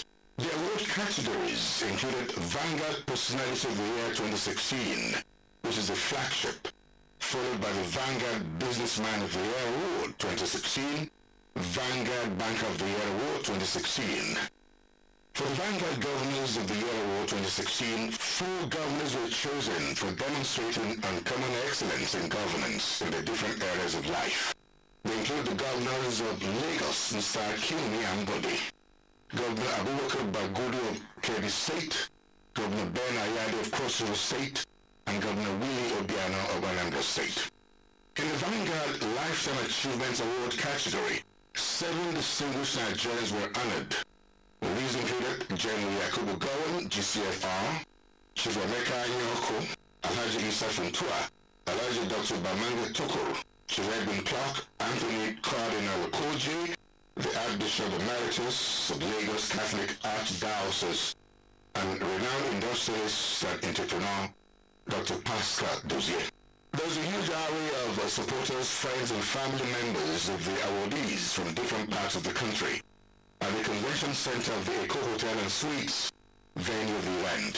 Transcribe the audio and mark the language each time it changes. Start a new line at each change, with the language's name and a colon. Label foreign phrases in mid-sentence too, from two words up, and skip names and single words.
English: The award categories included Vanguard Personality of the Year 2016, which is the flagship, followed by the Vanguard Businessman of the Year Award 2016, Vanguard Banker of the Year Award 2016. For the Vanguard Governors of the Year Award 2016, 4 governors were chosen for demonstrating uncommon excellence in governance in the different areas of life. They include the governors of Lagos, Mr. Akinwumi Ambode, Governor Abubakar Bagudu of Kebbi State, Governor Ben Ayade of Cross River State, and Governor Willie Obiano of Anambra State. In the Vanguard Lifetime Achievements Award category, 7 distinguished Nigerians were honored. These included General Yakubu Gowon, GCFR, Chief Emeka Nyoko, Alhaji Isa Funtua, Alhaji Dr. Bamanga Tokoro, Chief Edwin Clark, Anthony Cardinal Okoji, the Archbishop Emeritus of Lagos Catholic Archdiocese, and renowned industrialist and entrepreneur, Dr. Pascal Dozier. There's a huge array of supporters, friends, and family members of the awardees from different parts of the country at the Convention Center of the Eco Hotel and Suites venue of the event.